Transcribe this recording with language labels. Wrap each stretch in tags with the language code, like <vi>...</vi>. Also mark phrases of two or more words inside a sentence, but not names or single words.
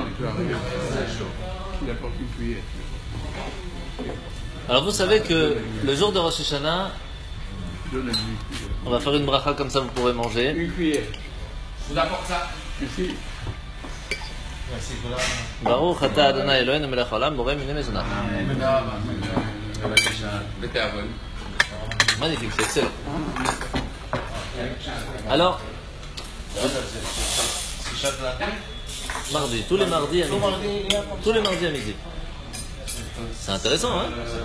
<fr>Il apporte une cuillère. Alors vous savez que le jour de Rosh Hashanah, Donne une cuillère. on va faire une bracha comme ça, vous pourrez manger. Une cuillère. Je vous apporte ça. Merci. Merci, Golan.</fr> <he>ברוך אתה ה' אלהינו מלך העולם בורא מיני מזונות.</he> <fr>Magnifique, c'est excellent. Alors, C'est chaque lundi. mardi, tous les mardis à midi. Tous les mardis à midi. C'est intéressant, hein?</fr>